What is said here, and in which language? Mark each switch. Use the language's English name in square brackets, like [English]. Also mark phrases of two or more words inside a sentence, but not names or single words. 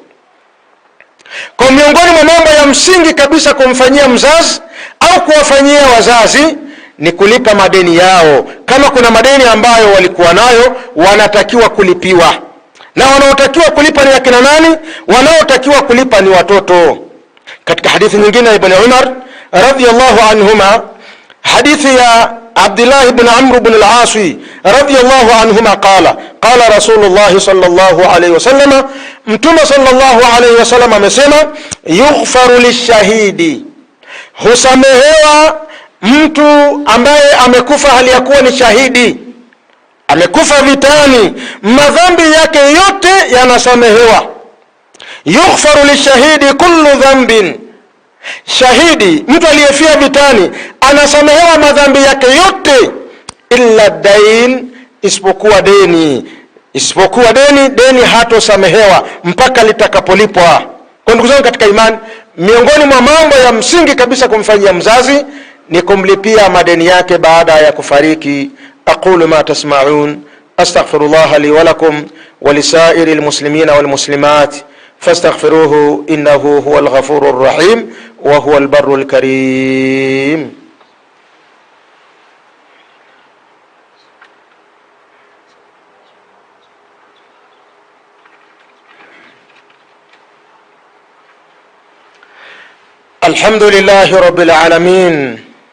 [Swahili] Kwa miongoni mwa mambo ya msingi kabisa kumfanyia mzazi au kuwafanyia wazazi ni kulipa madeni yao. Kama kuna madeni ambayo walikuwa nayo, wanatakiwa kulipiwa. Na wanaotakiwa kulipa ni akina nani? Wanaotakiwa kulipa ni watoto. Katika hadithi nyingine ya Ibn Umar [Arabic] رضي الله عنهما, [Swahili] hadithi ya Abdullah ibn Amr ibn al-As [Arabic] رضي الله عنهما, قال رسول الله صلى الله عليه وسلم, [Swahili] Mtume [Arabic] صلى الله عليه وسلم [Swahili] amesema, [Arabic] يغفر للشهيد, [Swahili] husamehewa mtu ambaye amekufa hali ya kuwa ni shahidi, amekufa vitani, madhambi yake yote yanasamehewa. [Arabic] يغفر للشهيد كل ذنب, [Swahili] shahidi, mtu aliyefia vitani, anasamehewa madhambi yake yote, [Arabic] إلا الدين, [Swahili] isipokuwa deni. Isipokuwa deni, deni hatosamehewa mpaka litakapolipwa. Kwa ndugu zangu katika imani, miongoni mwa mambo ya msingi kabisa kumfanyia mzazi ni kumlipia madeni yake baada ya kufariki. [Arabic] أقول ما تسمعون أستغفر الله لي ولكم ولسائر المسلمين والمسلمات فاستغفروه إنه هو الغفور الرحيم وهو البر الكريم. الحمد لله رب العالمين،